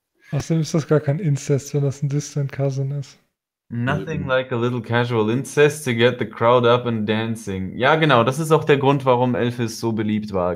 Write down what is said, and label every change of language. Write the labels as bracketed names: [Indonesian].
[German] Außerdem ist das gar kein Inzest, wenn das ein [English] distant cousin [German] ist. [English] Nothing like a little casual incest to get the crowd up and dancing. [German] Ja, genau, das ist auch der Grund, warum Elvis so beliebt war.